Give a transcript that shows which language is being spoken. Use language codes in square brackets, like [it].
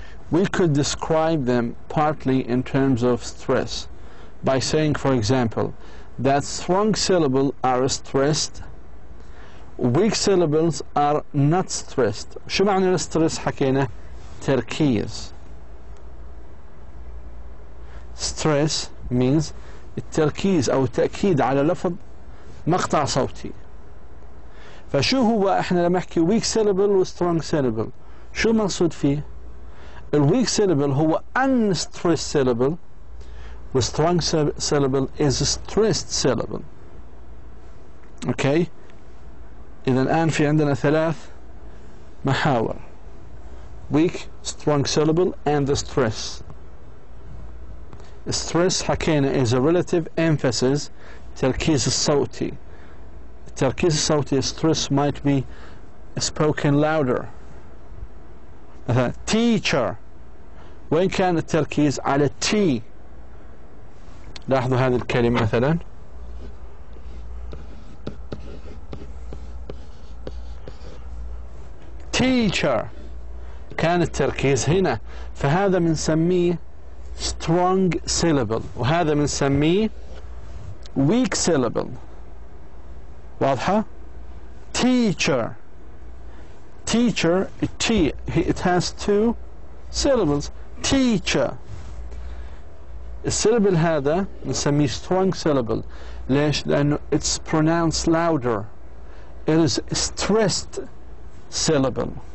[en] We could describe them partly in terms of stress by saying, for example, that strong syllables are stressed, weak syllables are not stressed. [ar] شو معنى الستريس حكينا؟ تركيز. [en] Stress means [ar] التركيز أو التأكيد على لفظ مقطع صوتي. فشو هو احنا لما نحكي weak syllable و strong syllable شو المقصود فيه؟ الweak syllable هو unstressed syllable و [en] strong syllable is a stressed syllable. [ar] اوكي؟ إذا الآن في عندنا ثلاث محاور: [en] weak, strong syllable and the stress. Stress حكينا is a relative emphasis تركيز الصوتي. [ar] التركيز الصوتي [en] stress might be spoken louder. [ar] مثلا teacher وين كان التركيز؟ على T. لاحظوا هذه الكلمة مثلا teacher كان التركيز هنا، فهذا بنسميه strong syllable وهذا بنسميه weak syllable. [en] واضحة؟ teacher T it has two syllables. [ar] teacher السيلبل هذا نسميه strong syllable. ليش؟ لأنه [en] it's pronounced louder. It is stressed syllable.